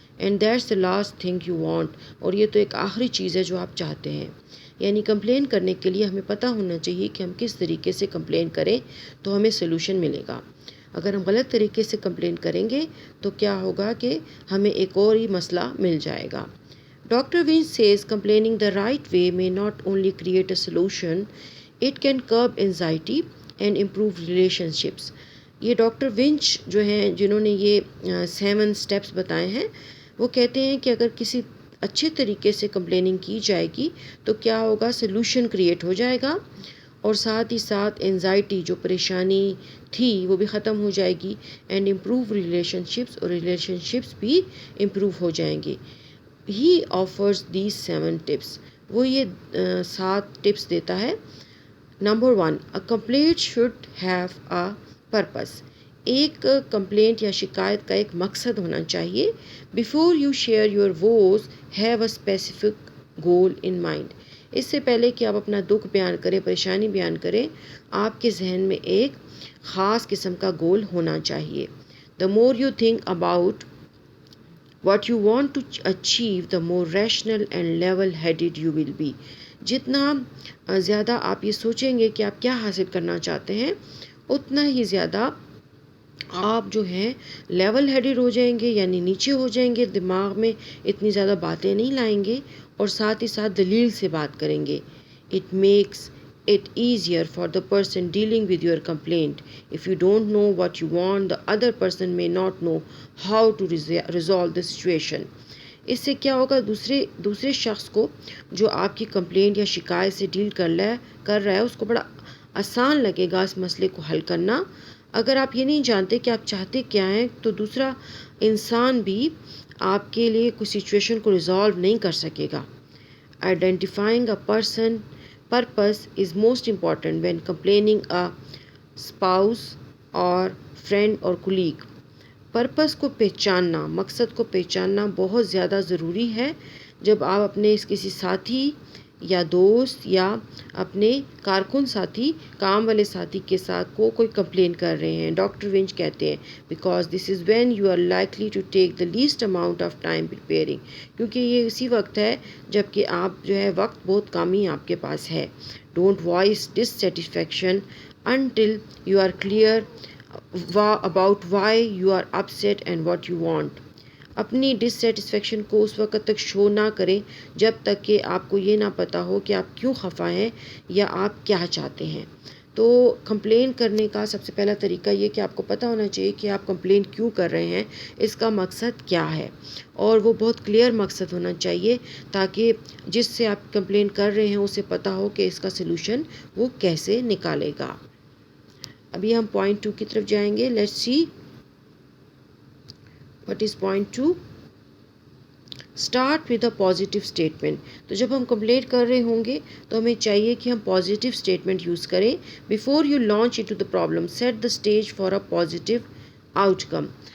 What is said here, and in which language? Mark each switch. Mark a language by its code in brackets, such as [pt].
[en] And that's the last thing you want. [ur] اور یہ تو ایک آخری چیز ہے جو آپ چاہتے ہیں. یعنی کمپلین کرنے کے لیے ہمیں پتہ ہونا چاہیے کہ ہم کس طریقے سے کمپلین کریں تو ہمیں سلوشن ملے گا. اگر ہم غلط طریقے سے کمپلین کریں گے تو کیا ہوگا کہ ہمیں ایک اور ہی مسئلہ مل جائے گا. [en] Doctor Winch says complaining the right way may not only create a solution, it can curb anxiety and improve relationships. [ur] یہ ڈاکٹر ونچ جو ہیں جنہوں نے یہ 7 اسٹیپس بتائے ہیں، وہ کہتے ہیں کہ اگر کسی اچھے طریقے سے کمپلیننگ کی جائے گی تو کیا ہوگا، سلوشن کریٹ ہو جائے گا اور ساتھ ہی ساتھ انزائٹی جو پریشانی تھی وہ بھی ختم ہو جائے گی. [en] and improve relationships, [ur] اور ریلیشن شپس بھی امپروو ہو جائیں گے. [en] He offers these 7 tips. [ur] وہ یہ 7 ٹپس دیتا ہے. [en] Number 1، a complaint should have a purpose. [ur] ایک کمپلینٹ یا شکایت کا ایک مقصد ہونا چاہیے. [en] Before you share your woes have a specific goal in mind. [ur] اس سے پہلے کہ آپ اپنا دکھ بیان کریں، پریشانی بیان کریں، آپ کے ذہن میں ایک خاص قسم کا گول ہونا چاہیے. [en] The more you think about what you want to achieve, the more rational and level-headed you will be. [ur] جتنا زیادہ آپ یہ سوچیں گے کہ آپ کیا حاصل کرنا چاہتے ہیں، اتنا ہی زیادہ آپ جو ہیں لیول ہیڈڈ ہو جائیں گے، یعنی نیچے ہو جائیں گے، دماغ میں اتنی زیادہ باتیں نہیں لائیں گے اور ساتھ ہی ساتھ دلیل سے بات کریں گے. [en] It makes it easier for the person dealing with your complaint. If you don't know what you want, the other person may not know how to resolve the situation. [ur] اس سے کیا ہوگا، دوسرے شخص کو جو آپ کی کمپلینٹ یا شکایت سے ڈیل کر رہا ہے اس کو بڑا آسان لگے گا اس مسئلے کو حل کرنا. اگر آپ یہ نہیں جانتے کہ آپ چاہتے کیا ہیں تو دوسرا انسان بھی آپ کے لیے کوئی سچویشن کو ریزالو نہیں کر سکے گا. [en] Identifying a person purpose is most important when complaining a spouse or friend or colleague. [ur] Purpose کو پہچاننا، مقصد کو پہچاننا بہت زیادہ ضروری ہے جب آپ اپنے کسی ساتھی یا دوست یا اپنے کارکن ساتھی، کام والے ساتھی کے ساتھ کوئی کمپلین کر رہے ہیں. [en] doctor Winch [ur] کہتے ہیں [en] Because this is when you are likely to take the least amount of time preparing. [ur] کیونکہ یہ اسی وقت ہے جب کہ آپ جو ہے وقت بہت کم ہی آپ کے پاس ہے. [en] Don't voice dissatisfaction until you are clear about why you are upset and what you want. [ur] اپنی ڈسسیٹسفیکشن کو اس وقت تک شو نہ کریں جب تک کہ آپ کو یہ نہ پتہ ہو کہ آپ کیوں خفا ہیں یا آپ کیا چاہتے ہیں. تو کمپلین کرنے کا سب سے پہلا طریقہ یہ کہ آپ کو پتہ ہونا چاہیے کہ آپ کمپلین کیوں کر رہے ہیں، اس کا مقصد کیا ہے، اور وہ بہت کلیئر مقصد ہونا چاہیے تاکہ جس سے آپ کمپلین کر رہے ہیں اسے پتہ ہو کہ اس کا سلوشن وہ کیسے نکالے گا. ابھی ہم پوائنٹ 2 کی طرف جائیں گے. [en] Let's see what is point 2. Start with a positive statement. [ur] تو جب ہم کمپلین کر رہے ہوں گے تو ہمیں چاہیے کہ ہم پازیٹیو اسٹیٹمنٹ یوز کریں. [en] Before you launch into the problem, set the stage for a positive outcome.